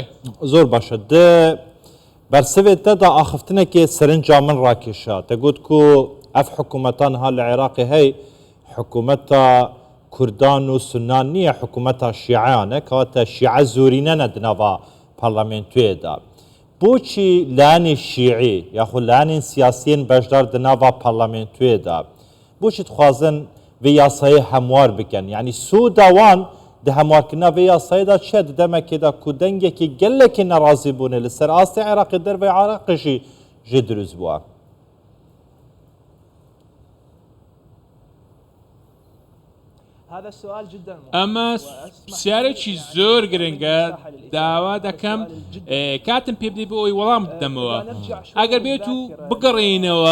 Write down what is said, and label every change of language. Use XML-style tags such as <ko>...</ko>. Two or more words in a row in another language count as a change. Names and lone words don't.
<ku>زۆر باشە بەرسەوێت دەدا ئاخفتنێکی سەرنجا من ڕاکێشە دەگوت و ئەف حکوومەتان لە عێراقی هەی حکوومەتە کوردان و سنان نییە حکوومەتە شیعیانە کەواتە شیعە زۆرینە نەدنەوە پەرلەمنتوێدا بۆچی لایەنی شیعی یاخود لایەنین سیاسیین بەشدار دناوە پەرلەمنتوێدا بۆچی دخوازن vê yasayê hemwar bikin yanî sûda wan di hemwarkirina vê yasayê da çi di demekê da ku dengekî gelekî nerazî bûne li ser astê Iraqê derve Iraqê jî dürûst bûye.</ku> <ckb>ئەمە پرسیارێکی زۆر گرنگە داوا دەکەم کاتم پێ بدەی بۆ ئەوی وەڵام بدەمەوە ئەگەر بێت و بگەڕێنەوە</ckb>